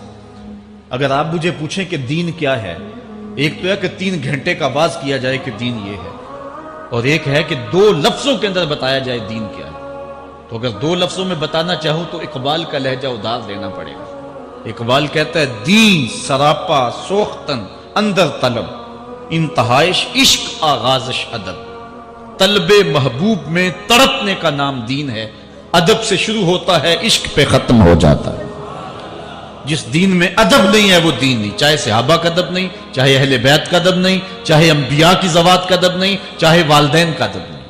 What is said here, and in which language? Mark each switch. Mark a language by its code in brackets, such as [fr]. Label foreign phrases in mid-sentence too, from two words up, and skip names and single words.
[ur] اگر آپ مجھے پوچھیں کہ دین کیا ہے، ایک تو ہے کہ 3 گھنٹے کا باز کیا جائے کہ دین یہ ہے، اور ایک ہے کہ 2 لفظوں کے اندر بتایا جائے دین کیا ہے۔ تو اگر 2 لفظوں میں بتانا چاہوں تو اقبال کا لہجہ اداس دینا پڑے گا۔ اقبال کہتا ہے [fa] دین سراپا سوختن اندر طلب، انتہائش عشق آغازش ادب۔ [ur] طلب محبوب میں تڑپنے کا نام دین ہے، ادب سے شروع ہوتا ہے، عشق پہ ختم ہو جاتا ہے۔ جس دین میں ادب نہیں ہے وہ دین نہیں، چاہے صحابہ کا ادب نہیں، چاہے اہل بیت کا ادب نہیں، چاہے انبیاء کی ذوات کا ادب نہیں، چاہے والدین کا ادب نہیں۔